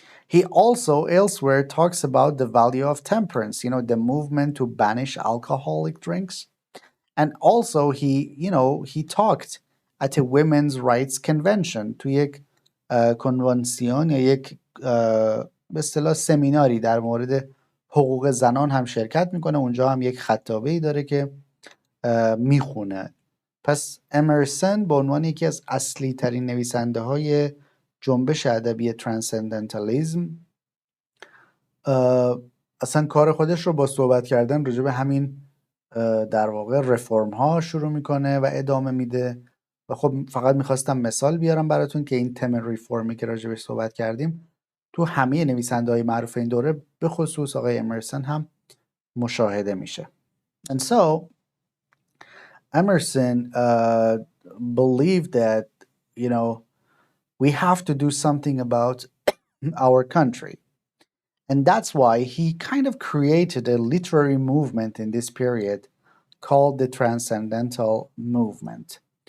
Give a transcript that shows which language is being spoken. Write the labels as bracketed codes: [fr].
[en] He also elsewhere talks about the value of temperance, the movement to banish alcoholic drinks. And also he talked at a women's rights convention [fa] تو یک کنوانسیون یا یک به اصطلاح سمیناری در مورد حقوق زنان هم شرکت میکنه. اونجا هم یک خطابه‌ای داره که میخونه. پس امرسن به عنوان یکی از اصلی ترین نویسنده های جنبش ادبی ترانسندنتالیزم اصلا کار خودش رو با صحبت کردن راجع به همین در واقع رفرم ها شروع میکنه و ادامه میده. و خب فقط میخواستم مثال بیارم براتون که این تم ریفورمی که راجع بهش صحبت کردیم تو همه نویسنده های معروف این دوره به خصوص آقای امرسن هم مشاهده میشه. [en] And so Emerson believed that we have to do something about our country. And that's why he kind of created a literary movement in this period called the Transcendental Movement.